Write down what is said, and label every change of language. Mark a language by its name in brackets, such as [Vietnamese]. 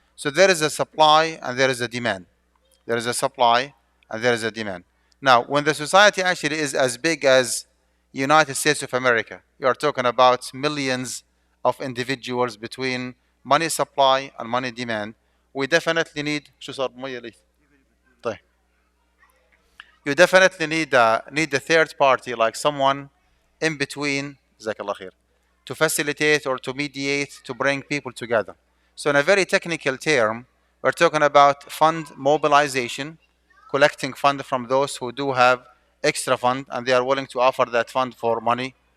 [English] So there is a supply and there is a demand. There is a supply and there is a demand. Now, when the society actually is as big as United States of America, you are talking about millions of individuals between money supply and money demand. We definitely need [Arabic] شو صار بمية ليه؟ طيب. [English] You definitely need a third party, like someone in between, [Arabic] جزاك الله خير, [English] to facilitate or to mediate, to bring people together. So in a very technical term, we're talking about fund mobilization, collecting fund from those who do have extra fund and they are willing to offer that fund for money.